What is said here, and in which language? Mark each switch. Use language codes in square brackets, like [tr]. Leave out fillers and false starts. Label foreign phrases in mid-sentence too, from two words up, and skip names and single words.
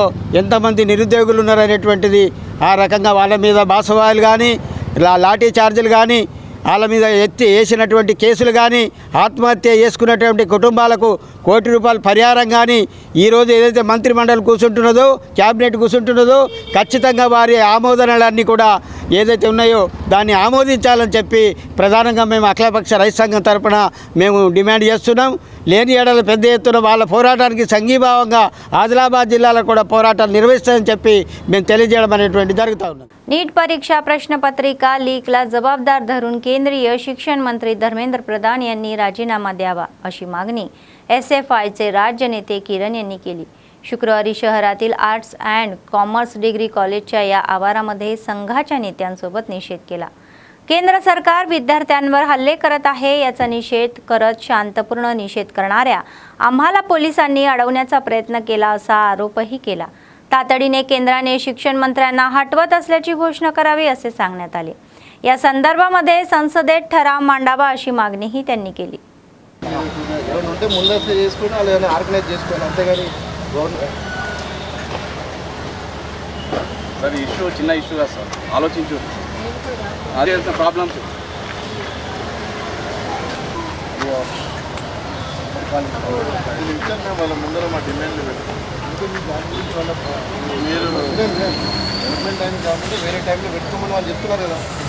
[te] ఎంతమంది నిరుద్యోగులు ఉన్నారనేటువంటిది ఆ రకంగా వాళ్ళ మీద బాసవాయిలు కానీ లాఠీ చార్జీలు కానీ వాళ్ళ మీద వేసినటువంటి కేసులు కానీ ఆత్మహత్య చేసుకున్నటువంటి కుటుంబాలకు ₹1 కోటి పరిహారం కానీ ఈరోజు ఏదైతే మంత్రిమండలి కూర్చుంటున్నదో క్యాబినెట్ కూర్చుంటున్నదో ఖచ్చితంగా వారి ఆమోదనలన్నీ కూడా ఏదైతే ఉన్నాయో దాన్ని ఆమోదించాలని చెప్పి ప్రధానంగా మేము అఖిలపక్ష రైతు సంఘం తరపున మేము డిమాండ్ చేస్తున్నాం. లేని ఏడాది పెద్ద ఎత్తున వాళ్ళ పోరాటానికి సంఘీభావంగా ఆదిలాబాద్ జిల్లాలో కూడా పోరాటాలు నిర్వహిస్తామని చెప్పి మేము తెలియజేయడం అనేటువంటి जరుగుతూ ఉన్నది. [mr] नीट परीक्षा प्रश्नपत्रिका लीकला जबाबदार धरून केंद्रीय शिक्षण मंत्री धर्मेंद्र प्रधान यांनी राजीनामा द्यावा अशी मागणी SFIचे राज्य नेते किरण यांनी केली. शुक्रवारी शहरातील आर्ट्स अँड कॉमर्स डिग्री कॉलेजच्या या आवारामध्ये संघाच्या नेत्यांसोबत निषेध केला. केंद्र सरकार विद्यार्थ्यांवर हल्ले करत आहे याचा निषेध करत शांतपूर्ण निषेध करणाऱ्या आम्हाला पोलिसांनी अडवण्याचा प्रयत्न केला असा आरोपही केला. तातडीने केंद्राने शिक्षण मंत्र्यांना हटवत असल्याची घोषणा करावी असे सांगण्यात आले. या संदर्भामध्ये संसदेत ठराव मांडावा अशी मागणीही त्यांनी केली. [te] ముందస్తు చేసుకుని వాళ్ళు ఆర్గనైజ్ చేసుకోవాలి అంతేగాని సార్ ఇష్యూ చిన్న ఇష్యూ కాదు సార్, ఆలోచించు అదే ప్రాబ్లమ్స్ వాళ్ళ ముందర మా డిమాండ్లు మీరు డెవలప్మెంట్ టైం కాకుండా వేరే టైంలో పెట్టుకోమని వాళ్ళు చెప్తున్నారు కదా.